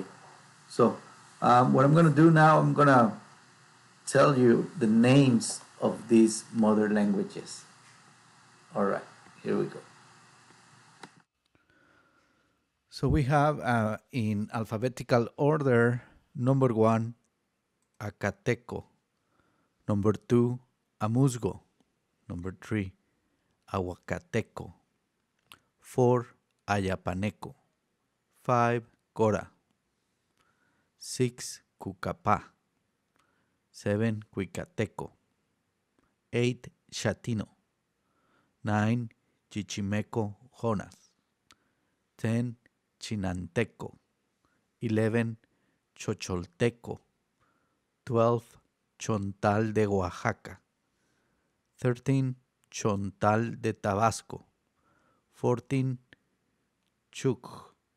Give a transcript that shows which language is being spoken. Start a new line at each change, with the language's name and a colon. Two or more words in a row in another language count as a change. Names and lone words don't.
English: So what I'm going to do now, I'm going to tell you the names of these mother languages. All right, here we go. So we have in alphabetical order number one, Acateco, number two, Amuzgo, number three, Aguacateco, four, Ayapaneco, five, Cora, six, Cucapá, seven, Cuicateco, eight, Chatino, nine, Chichimeco Jonas, 10, Chinanteco, 11, Chocholteco, 12, Chontal de Oaxaca, 13, Chontal de Tabasco, 14, Chuc,